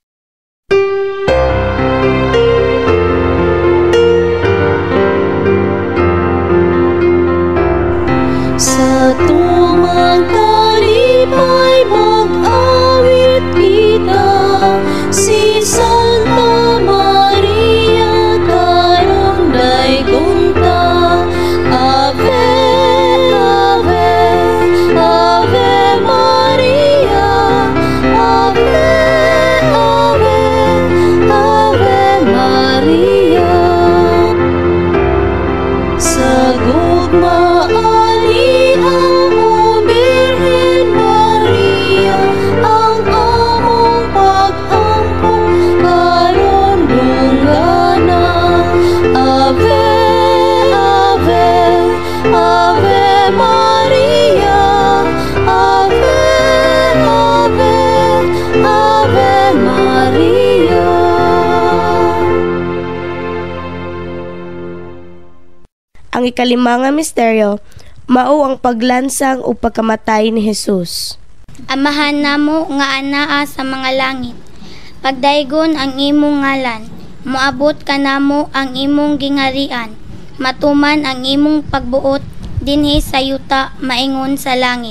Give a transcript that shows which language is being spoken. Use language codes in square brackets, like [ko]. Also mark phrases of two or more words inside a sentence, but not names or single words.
[ceb] Sa tumang kalipay mag-awit kita, si Santa Maria karon daygunta. [la] Ave, Ave, Ave Maria, Ave, Ave, Ave Maria. [ceb] Sa gugmaan ni Amo Birhen Maria, ang among pag-ampong karon dunggana. [la] Ave, Ave, Ave Maria, Ave, Ave, Ave Maria. [ceb] Ang ikalima nga misteryo, mao ang paglansang o pagkamatay ni Jesus. Amahan namo nga anaa sa mga langit, pagdaygon ang imong ngalan, moabot ka namo ang imong gingharian, matuman ang imong pagbuot dinhi sa yuta maingon sa langit.